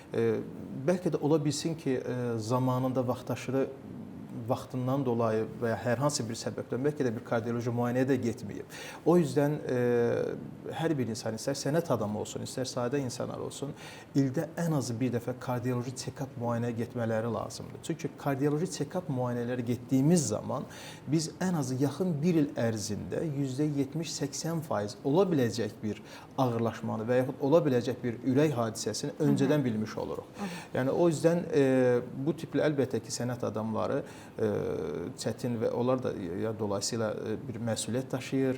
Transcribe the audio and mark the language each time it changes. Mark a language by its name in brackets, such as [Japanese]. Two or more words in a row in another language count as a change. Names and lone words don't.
[Azerbaijani] Bəlkə də ola bilsin ki, zamanında vaxtaşırı vaxtından dolayı və ya hər hansı bir səbəbdən bəlkə də bir kardioloji müayinəyə də getməyib. [Turkish] O yüzden [Azerbaijani] hər bir insan, istər sənət adamı olsun, istər sadə insanlar olsun, ildə ən azı bir dəfə kardioloji check-up müayinəyə getmələri lazımdır. Çünki kardioloji check-up müayinələri getdiyimiz zaman biz ən azı yaxın bir il ərzində %70-80% ola biləcək bir ağırlaşmanı və yaxud ola biləcək bir ürək hadisəsini öncədən bilmiş oluruq. Yəni [Turkish] o yüzden [Azerbaijani] bu tipli əlbəttə ki, sənət adamları çətin və onlar da dolayısıyla bir məsuliyyət daşıyır.